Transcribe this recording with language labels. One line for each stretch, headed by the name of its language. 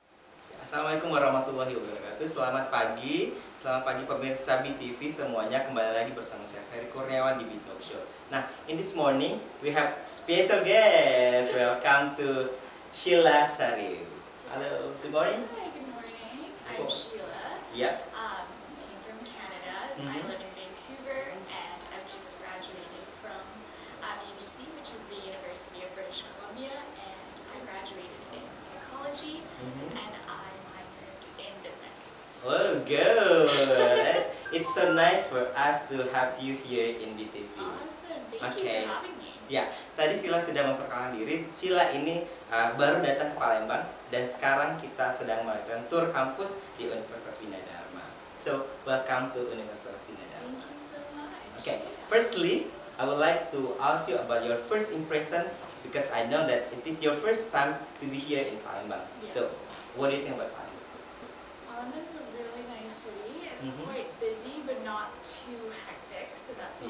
Indonesian: selamat pagi pemirsa BTV semuanya. Kembali lagi bersama saya Ferry Kurniawan di B Talk Show.
English: Nah, in this morning we have special guest. Welcome to Sheila Sarif. Hello, good morning. Hi, good morning. I'm Sheila. Yeah. Came from Canada. I live in Vancouver, and I've just graduated from UBC, which is the University of British Columbia, and I graduated in psychology, and I minored in business. Oh, good. It's so nice for us to have you here in BTV. Awesome. Thank you Okay. for having me.
Indonesian: Ya, tadi Sheila sudah memperkenalkan diri. Sheila ini baru datang ke Palembang dan sekarang kita sedang melakukan tur kampus di Universitas Bina Dharma.
English: So, welcome to Universitas Bina Dharma. Thank you so much. Okay, firstly, I would like to ask you about your first impressions because I know that it is your first time to be here in Palembang. Yeah. So, what do you think about Palembang? Palembang's a really nice city. It's quite busy, but not too hectic, so that's